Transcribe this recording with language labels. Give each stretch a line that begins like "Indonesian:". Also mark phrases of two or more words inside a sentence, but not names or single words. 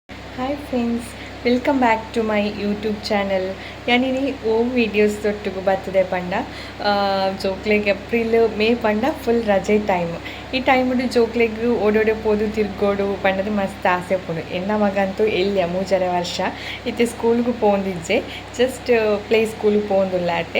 English: Hi friends, welcome back to my YouTube channel.
Tulu: ಯಾನಿನಿ
English: home videos
Tulu: ತೊಟ್ಟುಗು ಬರ್ತದೆ ಪಂಡ ಜೋಕ್ಲೆಗ್ ಏಪ್ರಿಲ್ ಮೇ ಪಂಡ ಫುಲ್ ರಜೆ ಟೈಮ್. ಈ ಟೈಮುಡು ಜೋಕ್ಲೆಗ್ ಓಡೋಡೆ ಪೋದು ತಿರ್ಗೋಡು ಪಂಡದು ಮಸ್ತ್ ಆಸೆ ಪೋಡು. ಎನ್ನ ಮಗಂತೂ ಎಲ್ಲಿಯ ಮೂಜರೆ ವರ್ಷ ಇತ್ತೆ ಸ್ಕೂಲ್ಗೂ ಪೋಂದಿಜ್ಜೆ,
English: just play schoolge
Tulu: ಪೋಂದುಲ್ಲಾಟೆ.